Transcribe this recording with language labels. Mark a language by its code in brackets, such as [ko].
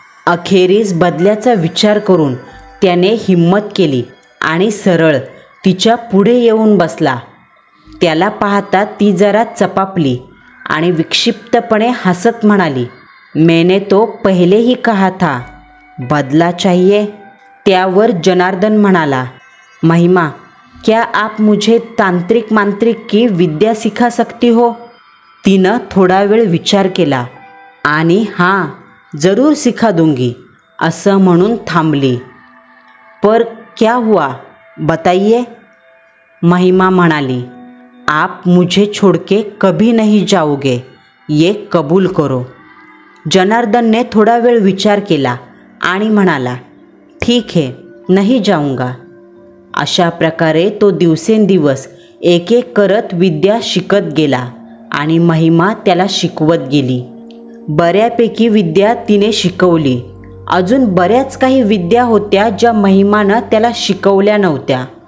[mr] अखेरीस बदल्याचा विचार करून त्याने हिम्मत केली आणि सरळ तिच्या पुढे येऊन बसला. त्याला पाहता ती जरा चपापली आणि विक्षिप्तपणे हसत म्हणाली, [hi] मैंने तो पहले ही कहा था, बदला चाहिए. [mr] त्यावर जनार्दन म्हणाला, [hi] महिमा, क्या आप मुझे तांत्रिक मांत्रिक की विद्या सिखा सकती हो? [mr] तिनं थोडा वेळ विचार केला आणि [hi] हां, जरूर सिखा दूंगी [mr] असं म्हणून थांबली. [hi] पर क्या हुआ, बताइए. [mr] महिमा म्हणाली, [hi] आप मुझे छोड़ के कभी नहीं जाओगे, ये कबूल करो. [mr] जनार्दनने थोडा वेळ विचार केला आणि म्हणाला, [hi] ठीक है, नहीं जाऊंगा. [mr] अशा प्रकारे तो दिवसेंदिवस एक एक करत विद्या शिकत गेला आणि महिमा त्याला शिकवत गेली. बऱ्यापैकी विद्या तिने शिकवली. अजून बऱ्याच काही विद्या होत्या ज्या महिमानं त्याला शिकवल्या नव्हत्या.